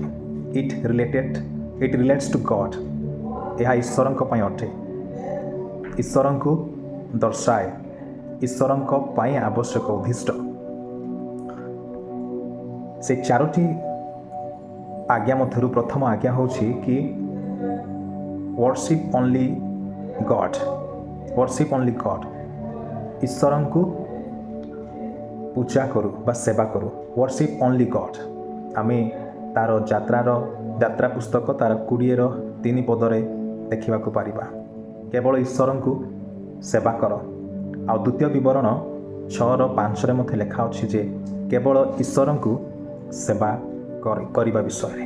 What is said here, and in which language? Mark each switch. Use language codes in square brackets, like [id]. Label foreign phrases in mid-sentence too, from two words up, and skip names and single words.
[en] It relates to God. [or] ଏହା ଈଶ୍ୱରଙ୍କ ପାଇଁ ଅଟେ, ଈଶ୍ୱରଙ୍କୁ ଦର୍ଶାଏ, ଈଶ୍ୱରଙ୍କ ପାଇଁ ଆବଶ୍ୟକ ଉଦ୍ଦିଷ୍ଟ। ସେ 4ଟି ଆଜ୍ଞା ମଧ୍ୟରୁ ପ୍ରଥମ ଆଜ୍ଞା ହେଉଛି କି [en] worship only God। [or] ଈଶ୍ୱରଙ୍କୁ ପୂଜା କରୁ ବା ସେବା କରୁ। [en] worship only God। [or] ଆମେ ତାର ଯାତ୍ରା ପୁସ୍ତକ ତାର 20ର 3 ପଦରେ ଦେଖିବାକୁ ପାରିବା, କେବଳ ଈଶ୍ୱରଙ୍କୁ ସେବା କର। ଆଉ ଦ୍ୱିତୀୟ ବିବରଣ 6ର 5ରେ ମଧ୍ୟ ଲେଖା ଅଛି ଯେ କେବଳ ଈଶ୍ୱରଙ୍କୁ ସେବା କରିବା ବିଷୟରେ।